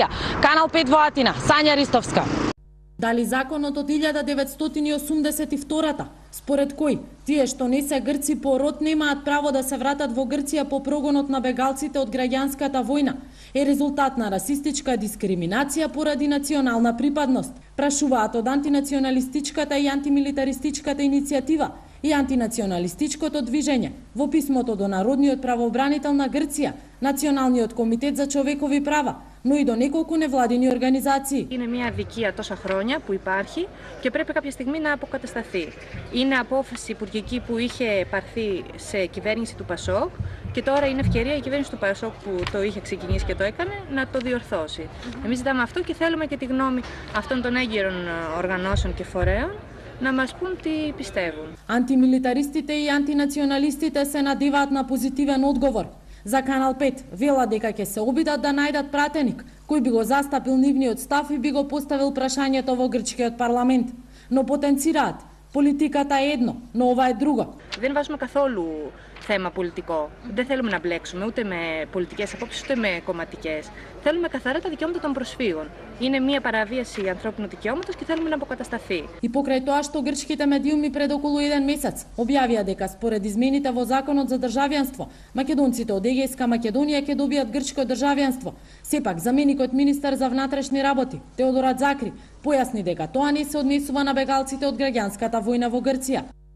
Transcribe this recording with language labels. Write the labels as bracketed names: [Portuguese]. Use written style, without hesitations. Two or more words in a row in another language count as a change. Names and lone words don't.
[Macedonian] Канал 5 во Атина, Сања Ристовска. Дали законот од 1982-та, според кој тие што не се грци по род немаат право да се вратат во Грција по прогонот на бегалците од граѓанската војна, е резултат на расистичка дискриминација поради национална припадност? Прашуваат од антинационалистичката и антимилитаристичката иницијатива и антинационалистичкото движење во писмото до Народниот правобранител на Грција, Националниот комитет за човекови права, но и до неколку невладини организации. [Greek] Είναι μια αδικία τόσα χρόνια που υπάρχει και πρέπει κάποια στιγμή να αποκατασταθεί. Είναι απόφαση υπουργική που είχε πάρθει σε κυβέρνηση του ΠΑΣΟΚ και τώρα είναι ευκαιρία η κυβέρνηση του ΠΑΣΟΚ που το είχε ξεκινήσει και το έκανε να το διορθώσει. Εμείς ζητάμε αυτό και θέλουμε και τη γνώμη αυτών των έγκυρων οργανώσεων και φορέων να μας πούν τι πιστεύουν. [Macedonian] Антимилитаристите и антинационалистите се надеваат на позитивен одговор. За Канал 5 вела дека ќе се обидат да најдат пратеник кој би го застапил нивниот став и би го поставил прашањето во грчкиот парламент. Но потенцираат, политиката е едно, но ова е друго. [Greek] Δεν βάζουμε καθόλου θέμα πολιτικό. Δεν θέλουμε να μπλέξουμε ούτε με πολιτικές απόψεις ούτε με κομματικές. Θέλουμε καθαρά τα δικαιώματα των προσφύγων. Είναι μια παραβίαση ανθρώπινου δικαιώματος και θέλουμε να αποκατασταθεί. [Macedonian] И покрај тоа што грчките медиуми пред околу еден месец објавија дека според измените во Законот за државјанство, македонците од Егејска Македонија ќе добијат грчко државјанство. Сепак, заменикот министер за внатрешни работи, Теодорат Закри, појасни дека тоа не се однесува на бегалците од граѓанската војна во Грција.